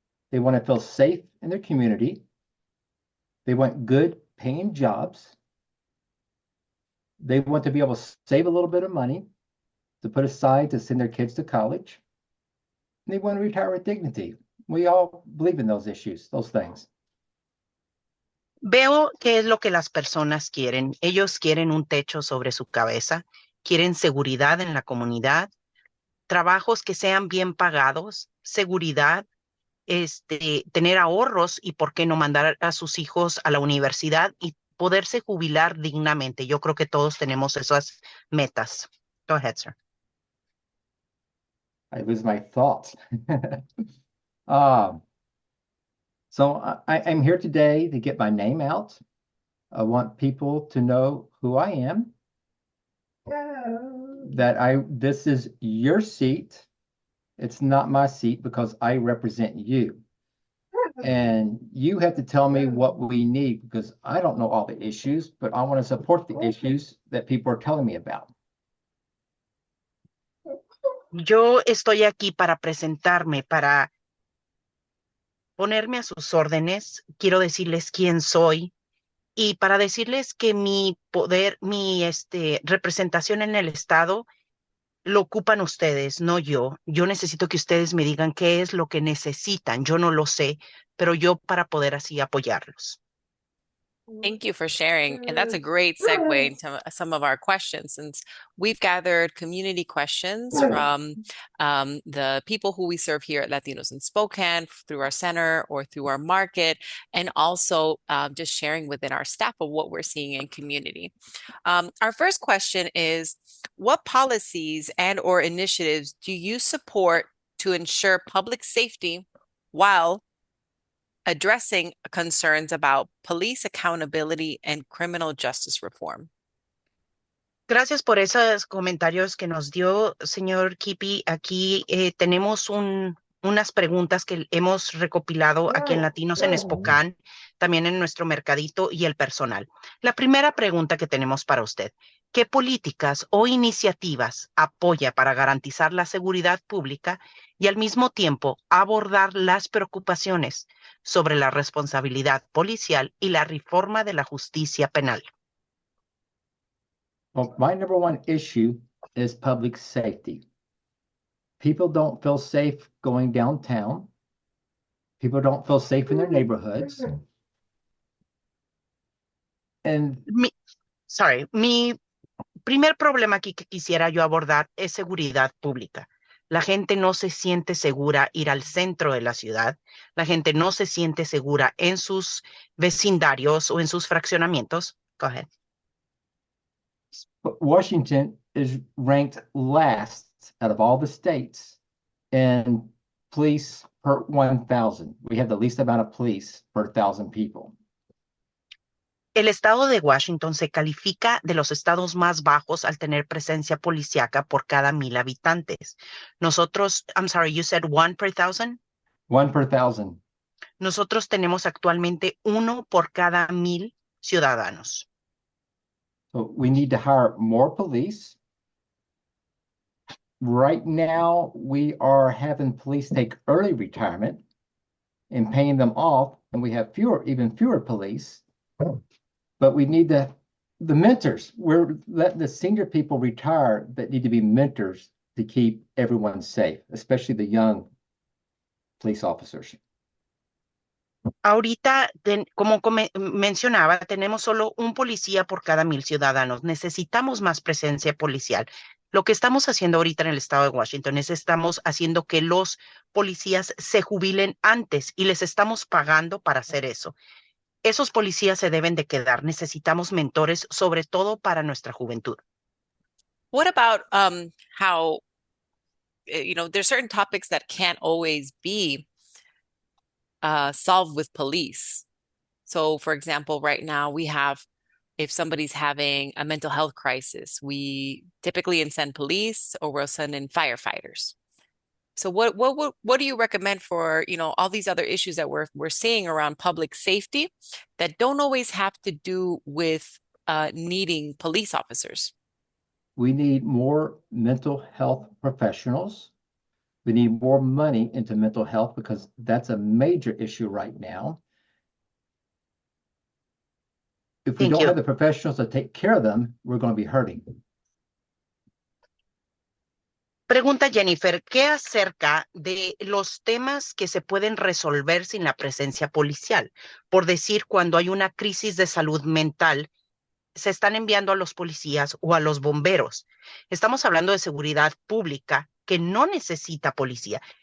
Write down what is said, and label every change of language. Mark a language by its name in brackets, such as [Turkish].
[English] They want to feel safe in their community. They want good paying jobs. They want to be able to save a little bit of money to put aside to send their kids to college. And they want to retire with dignity. We all believe in those issues, those things. [Spanish] Veo qué es lo que las personas quieren. Ellos quieren un techo sobre su cabeza, quieren seguridad en la comunidad, trabajos que sean bien pagados, seguridad, tener ahorros y por qué no mandar a sus hijos a la universidad y poderse jubilar dignamente. Yo creo que todos tenemos esas metas. [English] Go ahead, sir. I lose my thoughts. um, so I'm here today to get my name out. I want people to know who I am. This is your seat. It's not my seat because I represent you. And you have to tell me what we need because I don't know all the issues, but I want to support the issues that people are telling me about. [Spanish] Yo estoy aquí para presentarme, para ponerme a sus órdenes. Quiero decirles quién soy y para decirles que mi poder, mi representación en el Estado lo ocupan ustedes, no yo. Yo necesito que ustedes me digan qué es lo que necesitan. Yo no lo sé, pero yo para poder así apoyarlos. [English] Thank you for sharing. And that's a great segue into some of our questions, since we've gathered community questions from the people who we serve here at Latinos in Spokane through our center or through our market, and also just sharing within our staff of what we're seeing in community. Our first question is, what policies and or initiatives do you support to ensure public safety while addressing concerns about police accountability and criminal justice reform? [Spanish] Gracias por esos comentarios que nos dio, señor Kiepe. Aquí tenemos unas preguntas que hemos recopilado aquí en Latinos en Spokane, también en nuestro mercadito y el personal. La primera pregunta que tenemos para usted: ¿qué políticas o iniciativas apoya para garantizar la seguridad pública y al mismo tiempo abordar las preocupaciones sobre la responsabilidad policial y la reforma de la justicia penal? [English] Well, my number one issue is public safety. People don't feel safe going downtown. People don't feel safe in their neighborhoods. And [Spanish] Mi primer problema aquí que quisiera yo abordar es seguridad pública. La gente no se siente segura ir al centro de la ciudad. La gente no se siente segura en sus vecindarios o en sus fraccionamientos. [English] Go ahead. Washington is ranked last out of all the states in police per 1,000. We have the least amount of police per 1,000 people. [Spanish] El estado de Washington se califica de los estados más bajos al tener presencia policíaca por cada 1,000 habitantes. Nosotros, [English] I'm sorry, you said 1 per 1,000? 1 per 1,000. [Spanish] Nosotros tenemos actualmente 1 por cada 1,000 ciudadanos. [English] So we need to hire more police. Right now, we are having police take early retirement and paying them off, and we have even fewer police. But we need the mentors. We're letting the senior people retire that need to be mentors to keep everyone safe, especially the young police officers. [Spanish] Ahorita, como mencionaba, tenemos solo un policía por cada 1,000 ciudadanos. Necesitamos más presencia policial. Lo que estamos haciendo ahorita en el estado de Washington es estamos haciendo que los policías se jubilen antes y les estamos pagando para hacer eso. Esos policías se deben de quedar. Necesitamos mentores, sobre todo para nuestra juventud. [English] What about how, there's certain topics that can't always be solved with police. So, for example, right now we have, if somebody's having a mental health crisis, we typically send police or we'll send in firefighters. So what do you recommend for, all these other issues that we're seeing around public safety that don't always have to do with needing police officers? We need more mental health professionals. We need more money into mental health because that's a major issue right now. If we Thank don't you. have the professionals to take care of them, we're going to be hurting. [Spanish] Pregunta Jennifer, ¿qué acerca de los temas que se pueden resolver sin la presencia policial? Por decir, cuando hay una crisis de salud mental, se están enviando a los policías o a los bomberos. Estamos hablando de seguridad pública que no necesita policía.